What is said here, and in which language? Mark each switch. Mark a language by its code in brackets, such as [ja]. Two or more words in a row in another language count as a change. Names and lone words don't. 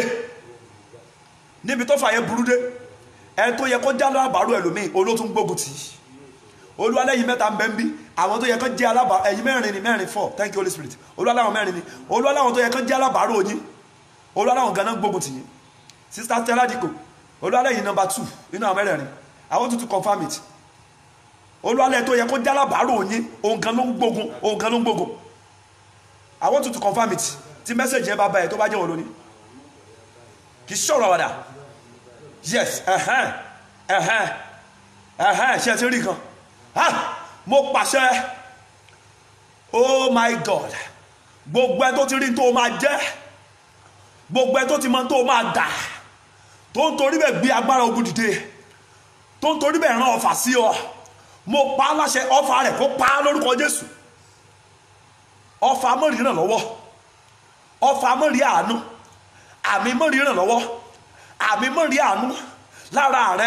[yo] Níbi tó fà yẹn burú dé, ẹni tó yẹ kó já alábàárò ẹlòmíì olótún gbógun tì í. Olúwa lẹ́yìn mẹ́ta ń bẹ ń bí, àwọn tó yẹ kó jẹ́ alábàárò ẹ̀yin mẹ́rin ni, mẹ́rin four, [en] thank you Holy Spirit. [yo] Olúwa láwọn mẹ́rin ni, Olúwa láwọn tó yẹ kó jẹ́ alábàárò yín, Olúwa láwọn ganan gbógun tì yín. Sister Stella Diko, Olúwa lẹ́yìn number 2 nínú àwọn mẹ́rẹ̀ẹ̀rin. [en] I want you to confirm it. [yo] Olúwa lẹ́yìn tó yẹ kó jẹ́ alábàárò yín, òun gan ló ń gbógun, òun gan ló ń gbógun. [en] I want you to confirm it. [yo] Tí message yẹn bá bá ẹ tó bá jẹ́ wọn lónìí. Kì í ṣọ̀rọ̀ àwàdà. Yes, ṣe ti rí kan. Mo pàṣẹ, [en] oh my God, [yo] gbogbo ẹ tó ti rí tó máa jẹ́, gbogbo ẹ tó ti mọ tó máa dà, tó ń torí bẹ́ẹ̀ gbé agbára ogun dìde, tó ń torí bẹ́ẹ̀ rán ọfà sí ọ, mo pa á láṣẹ, ọfà rẹ̀ kó pa á lórúkọ Jésù. Ọfà mọ́ rí ìrànlọ́wọ́, ọfà mọ́ rí àánú, àmì mọ́ rí ìrànlọ́wọ́, àmì mọ́ rí àánú lára rẹ.